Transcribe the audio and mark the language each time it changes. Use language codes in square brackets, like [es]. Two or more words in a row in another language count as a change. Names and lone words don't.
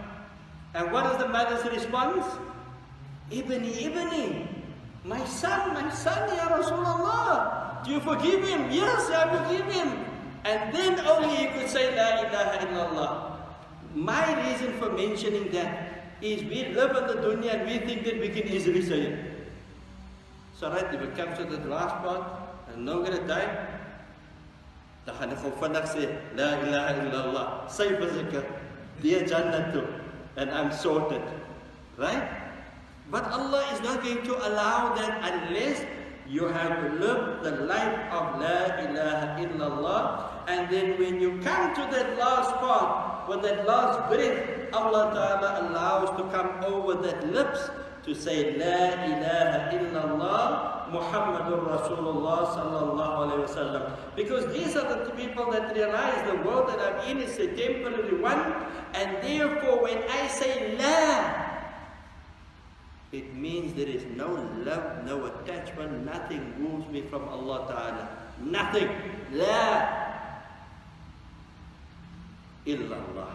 [en] And what is the mother's response? Ibni, my son, [ar] يا رسول الله, [en] do you forgive him? Yes, I forgive him. And then only he could say [ar] لا إله إلا الله. [en] My reason for mentioning that is we live in the dunya and we think that we can easily say it. So right, if it comes to the last part, and I'm not going to die, [af] dan gaan ek gou vinnig sê, [ar] لا إله إلا الله, [af] safe as ek dear Jannah, [en] and I'm sorted. Right? But Allah is not going to allow that unless you have lived the life of [ar] لا إله إلا الله. [en] And then when you come to that last part, with that last breath, [ar] الله تعالى [en] allows to come over that lips to say [ar] لا إله إلا الله محمد رسول الله صلى الله عليه وسلم. [en] Because these are the people that realize the world that I'm in is a temporary one, and therefore when I say La, it means there is no love, no attachment, nothing moves me from [ar] الله تعالى. Nothing. لا إلا الله.